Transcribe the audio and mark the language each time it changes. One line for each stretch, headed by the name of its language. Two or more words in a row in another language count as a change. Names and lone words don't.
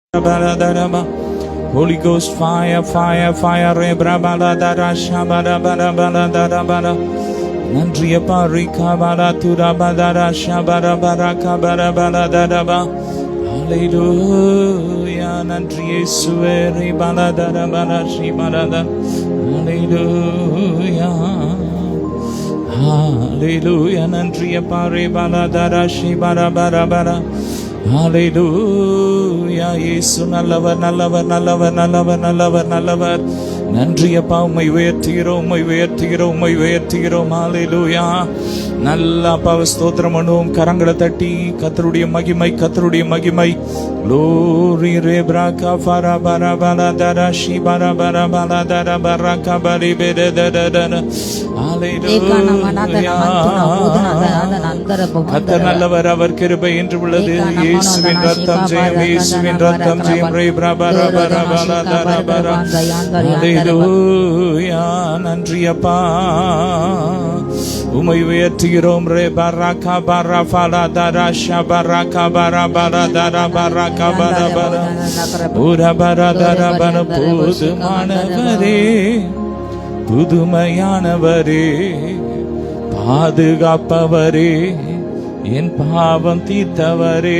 English: Holy Ghost fire, fire, fire. Rebrabala shabara bara bara dara bara. Nandriya parika bara tura bara shabara bara kabara bara dara ba. Hallelujah. Nandriya suere bara dara bara shibara dara. Hallelujah. Hallelujah. Nandriya pare bara dara shibara bara bara. Hallelujah.
Tamil: இயேசு நல்லவர் நல்லவர் நல்லவர் நல்லவர் நல்லவர் நல்லவர். நன்றி அப்பா, உம்மை உயர்த்துகிறோம், உம்மை உயர்த்துகிறோம், உம்மை உயர்த்துகிறோம். ஹல்லேலூயா. நல்ல அப்பாவை ஸ்தோத்திரம் பண்ணுவோம். கரங்களை தட்டி கர்த்தருடைய மகிமை, கர்த்தருடைய மகிமை. Glory rebraka fara bara bara dara shi bara bara bara dara baraka bari bede dada dada.
English: Hallelujah.
Tamil: கர்த்தர் நல்லவர், அவர் கிருபை என்று உள்ளது. இயேசுவின் ரத்தம் ஜெயம், இயேசுவின் ரத்தம் ஜெயம். ரெப்ரா bara bara bara dara bara. ஹல்லேலூயா. நன்றி அப்பா, உம்மை உயர்த்துகிறோம். ரே பரகா பரா ஃபலா தரா ஷபரகா பரா பரா தரா பரகா பரா பரா உர பரா தரா பர. புதுமானவரே, புதுமையானவரே, பாதுகாப்பவரே, என் பாவம் தீர்த்தவரே.